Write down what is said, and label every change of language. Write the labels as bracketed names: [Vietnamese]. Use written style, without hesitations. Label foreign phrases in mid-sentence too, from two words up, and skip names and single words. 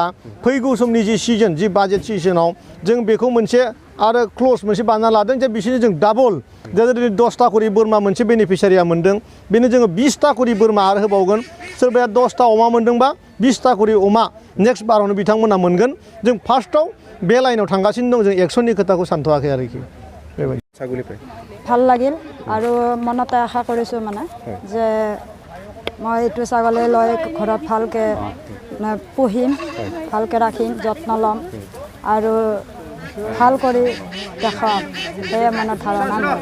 [Bodo] फैगौ समनि जि सिजन जि बाजेट सिजनाव जों बेखौ मोनसे आरो क्ल'ज मोनसे बानायना लादों जे बिसोरनो जों डाबल जेरै 10टा करि बोरमा मोनसे बेनिफिसियारिया मोन्दों बेनो जोङो 20टा करि बोरमा आरो होबावगोन सोरबाया 10टा अमा मोन्दोंबा 20टा करि अमा नेक्स्ट बारावनो बिथांमोना मोनगोन जों फार्स्टआव बे लाइनाव थांगासिनो दं जों एक्सननि खोथाखौ सानथ'वाखै आरोखि बेबायदि [Assamese] ছাগলীপাই ভাল লাগিল আৰু মনতে আশা কৰিছোঁ মানে যে মই এইটো ছাগলী লৈ ঘৰত ভালকৈ পুহিম ভালকৈ ৰাখিম যত্ন ল'ম আৰু ভাল কৰি দেখাম সেয়ে মনত ধাৰণা নাই